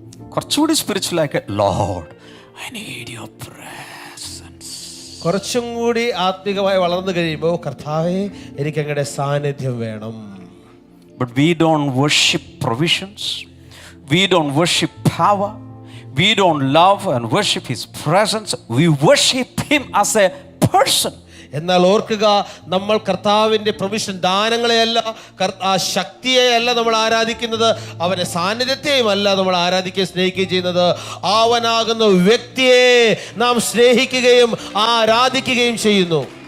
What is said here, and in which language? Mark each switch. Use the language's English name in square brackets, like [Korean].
[Malayalam] കുറച്ചുകൂടി സ്പിരിച്വൽ ആയി, [English] Lord, I need your presence. [Malayalam] കുറച്ചും കൂടി ആത്മീകമായി വളർന്നു കഴിയുമ്പോൾ, കർത്താവേ, എനിക്ക് അങ്ങയുടെ സാന്നിധ്യം വേണം. [English] But we don't worship provisions. We don't worship power. We don't love and worship His presence. We worship Him as a person. [Malayalam] എന്നാൽ ഓർക്കുക, നമ്മൾ കർത്താവിൻ്റെ പ്രൊവിഷൻ ദാനങ്ങളെയല്ല, ആ ശക്തിയെയല്ല നമ്മൾ ആരാധിക്കുന്നത്, അവൻ്റെ സാന്നിധ്യത്തെയുമല്ല നമ്മൾ ആരാധിക്കുകയും സ്നേഹിക്കുകയും ചെയ്യുന്നത്. അവനാകുന്ന വ്യക്തിയെ നാം സ്നേഹിക്കുകയും ആരാധിക്കുകയും ചെയ്യുന്നു.